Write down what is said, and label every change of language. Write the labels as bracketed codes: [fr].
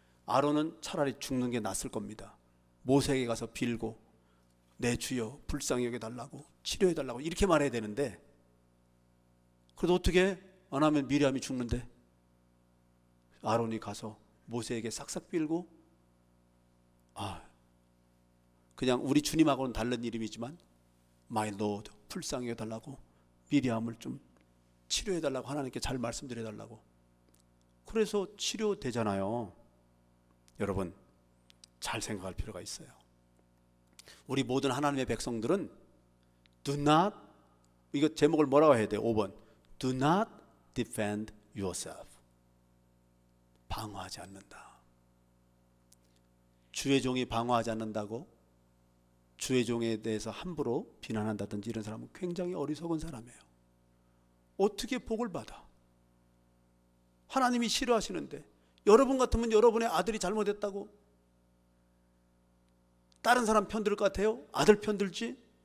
[ko] 아론은 차라리 죽는 게 낫을 겁니다. 모세에게 가서 빌고 내 주여 불쌍히 여겨달라고, 치료해달라고 이렇게 말해야 되는데, 그래도 어떻게 안 하면 미리암이 죽는데 아론이 가서 모세에게 싹싹 빌고, 그냥 우리 주님하고는 다른 이름이지만 My Lord 불쌍히 여겨달라고, 미리암을 좀 치료해달라고 하나님께 잘 말씀드려달라고. 그래서 치료되잖아요. 여러분 잘 생각할 필요가 있어요. 우리 모든 하나님의 백성들은 [en] Do not, [ko] 이거 제목을 뭐라고 해야 돼요? [en] 5번 Do not defend yourself. [ko] 방어하지 않는다. 주의 종이 방어하지 않는다고 주의 종에 대해서 함부로 비난한다든지 이런 사람은 굉장히 어리석은 사람이에요. 어떻게 복을 받아? 하나님이 싫어하시는데. 여러분 같으면 여러분의 아들이 잘못했다고 다른 사람 편들 것 같아요? 아들 편들지?